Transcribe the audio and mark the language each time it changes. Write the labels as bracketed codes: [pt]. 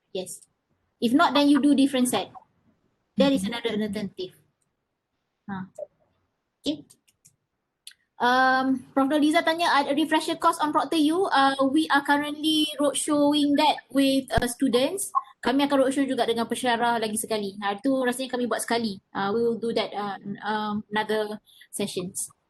[en] Yes. If not, then you do different set. There is another alternative. Okay. Prof. Noliza [ms] tanya, [en] refresher course on ProctorU. We are currently roadshowing that with students. [ms] Kami akan roadshow juga dengan pensyarah lagi sekali. Itu rasanya kami buat sekali. [en] We will do that another sessions.